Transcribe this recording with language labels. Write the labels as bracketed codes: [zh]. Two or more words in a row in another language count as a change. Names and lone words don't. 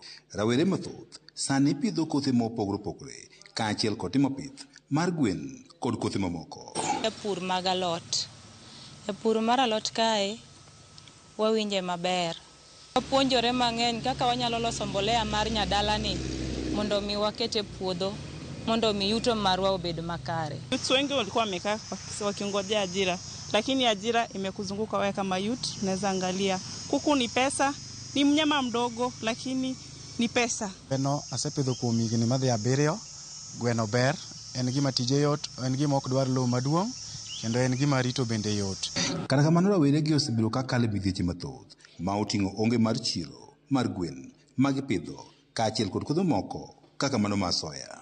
[luo] Rawere mathoth sani pidho kothe mopogore opogore kaachiel kod timo pith mar gwen kod kothe mamoko. E pur mag alot. E pur mar alot kae wawinje maber. Wapuonjore mang'eny kaka wanyalo loso mbolea mar nyadalani mondo mi wakete puodho mondo mi yuto marwa obed makare. [sw] Youth wengi walikuwa wamekaa wakingojea ajira, lakini ajira imekuzunguka wewe kama youth unaweza angalia. Kuku ni pesa, ni mnyama mdogo lakini ni pesa. [luo] Gweno asepidho kuom higni madhi abiriyo. Gweno ber, en gima tije yot, en gima ok dwar lowo maduong' kendo en gima rito bende yot. Kata kamano raweregi osebedo ka kale midhieche mathoth ma oting'o onge mar chiro mar gwen ma gipidho kaachiel kod kothe moko kaka mano mar soya.